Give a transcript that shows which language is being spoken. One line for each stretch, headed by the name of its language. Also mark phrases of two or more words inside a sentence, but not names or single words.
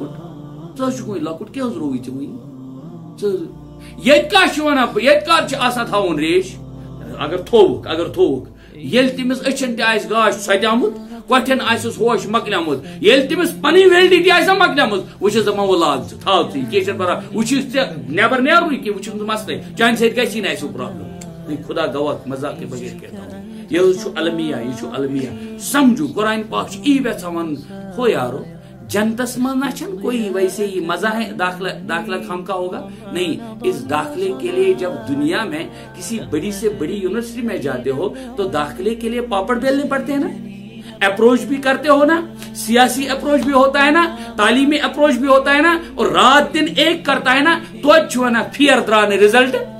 Kashmiri: لۄکُٹ کیٛاہ حظ رووُے ژےٚ وُنہِ ژٕ ییٚتہِ کیٛاہ چھِ ونان ییٚتہِ کر چھِ آسان تھاوُن ریش اگر تھووُکھ ییٚلہِ تٔمِس أچھن تہِ آسہِ گاش سۄدیومُت کۄٹھٮ۪ن آسٮ۪س ہوش مۄکلیومُت ییٚلہِ تٔمِس پنٕنۍ ویلڈِٹی آسہِ مۄکلیمٕژ وۄنۍ چھِس دپان وۄنۍ لاگ ژٕ تھاو ژٕ کینٛہہ چھُنہٕ پرواے وۄنۍ چھُس ژےٚ نٮ۪بر نیرنُے کینٛہہ وۄنۍ چھُنہٕ مسلے چانہِ سۭتۍ گژھی نہٕ اَسہِ پرابلم
Urdu: خدا گواہ مزاق کے بغیر کہتا ہوں یہ
Kashmiri: چھُ المیہ
Urdu: سمجھو قرآن پاک
Kashmiri: چھُ ای یژھان ونُن ہو یارو
Urdu: جنتس میں نہ چھن کوئی ویسے ہی مزہ ہے داخلہ خام کا ہوگا نہیں اس داخلے کے لیے جب دنیا میں کسی بڑی سے بڑی یونیورسٹی میں جاتے ہو تو داخلے کے لیے پاپڑ بیلنے پڑتے ہیں نا اپروچ بھی کرتے ہو نا سیاسی اپروچ بھی ہوتا ہے نا تعلیمی اپروچ بھی ہوتا ہے نا اور رات دن ایک کرتا ہے نا تو اچھو نا پھر درانے رزلٹ